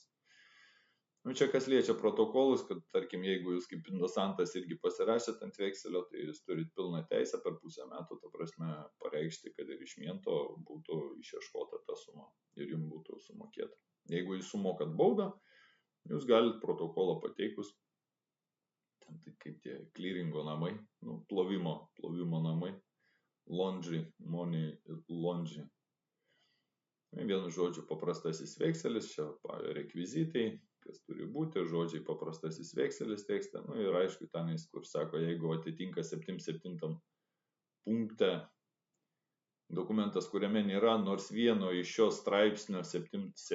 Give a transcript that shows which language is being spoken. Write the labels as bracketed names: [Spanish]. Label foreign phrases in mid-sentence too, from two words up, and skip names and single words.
[Lithuanian] Nu, čia kas liečia protokolus, kad tarkim, jeigu jūs kaip indosantas irgi pasirašėt ant vekselio, tai jūs turit pilną teisę per pusę metų, ta prasme, pareikšti, kad ir iš miento būtų išieškota ta suma ir jums būtų sumokėta. Jeigu jūs sumokat baudą, jūs galit protokolą pateikus, ten tai kaip tie clearingo namai, nu, plovimo namai, [English] laundry, money laundry. [Lithuanian] Vienu žodžiu paprastasis vekselis, čia rekvizitai, kas turi būti, žodžiai paprastasis vekselis tekste, nu ir aišku, tenais, kur sako, jeigu atitinka 77 punkte dokumentas, kuriame nėra nors vieno iš šios straipsnio 7